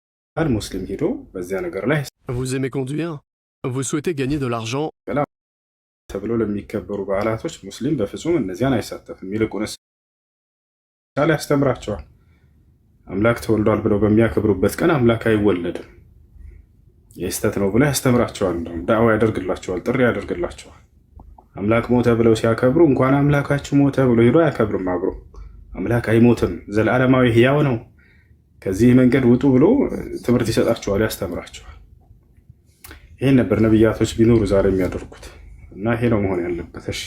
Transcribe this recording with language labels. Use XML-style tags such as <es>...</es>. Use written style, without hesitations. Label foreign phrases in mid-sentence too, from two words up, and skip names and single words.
<am>ሙስሊም ሄዶ በዚያ ነገር ላይ</am> <fr>Vous aimez conduire? Vous souhaitez gagner de l'argent?</fr> <am>ተብሎ ለሚከበሩ በዓላቶች ሙስሊም በፍጹም እነዚያን አይሳተፍም። ይልቁንስ ቃል ያስተምራቸዋል። አምላክ ተወልዷል ብለው በሚያከብሩበት ቀን አምላክ አይወለድም የስተት ነው ብሎ ያስተምራቸዋል። እንደውም ዳዕዋ ያደርግላቸዋል፣ ጥሪ ያደርግላቸዋል። አምላክ ሞተ ብለው ሲያከብሩ እንኳን አምላካችሁ ሞተ ብሎ ሄዶ አያከብርም። አብሮ አምላክ አይሞትም፣ ዘላለማዊ ሕያው ነው፣ ከዚህ መንገድ ውጡ ብሎ ትምህርት ይሰጣቸዋል፣ ያስተምራቸዋል። ይሄን ነበር ነብያቶች ቢኖሩ ዛሬ የሚያደርጉት እና ይሄ ነው መሆን ያለበት።</am>